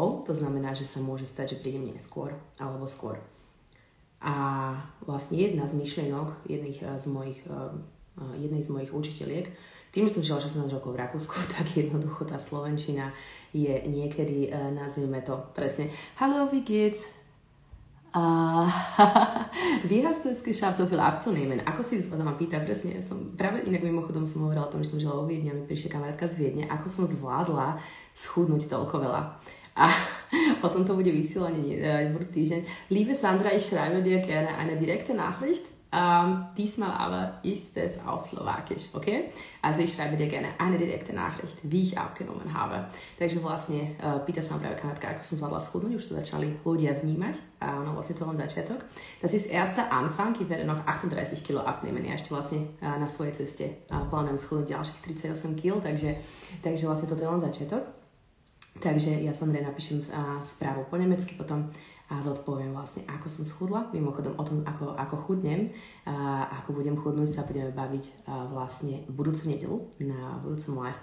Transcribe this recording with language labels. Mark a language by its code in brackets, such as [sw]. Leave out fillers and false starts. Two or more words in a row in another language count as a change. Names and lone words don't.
[sk] To znamená, že sa môže stať, že prídem neskôr alebo skôr. A vlastne jedna z myšlienok jednej z mojich učiteľiek, tým som žila 16 rokov v Rakúsku, tak jednoducho tá slovenčina je niekedy, nazvime to presne, [de] Hallo, wie geht's? Wie hast du es geschafft, so viel abzunehmen? [sk] Ako si ma pýta, presne, práve inak mimochodom som hovorila o tom, že som žila vo Viedni a mi prišla kamarátka z Viedne, ako som zvládla schudnúť toľko veľa. A potom to bude vysielanie budúci týždeň. [de] Liebe Sandra, ich schreibe dir gerne eine direkte Nachricht. Diesmal aber ist es auf Slowakisch, okay? Also ich schreibe dir gerne eine direkte Nachricht, wie ich abgenommen habe. [sk] Takže vlastne pýta sa ma práve kamarátka, ako som zvládla schudnúť, už sa začali ľudia vnímať a ono vlastne to len začiatok. [de] Das ist erster Anfang, ich werde noch 38 Kilo abnehmen. [sk] Ja ešte vlastne na svojej ceste plánujem schudnúť ďalších 38 kg, takže vlastne toto je len začiatok. Takže ja Sandre napíšem správu po nemecky potom a zodpoviem vlastne, ako som schudla. Mimochodom o tom, ako chudnem a ako budem chudnúť, sa budeme baviť vlastne budúcu nedeľu na budúcom liveku.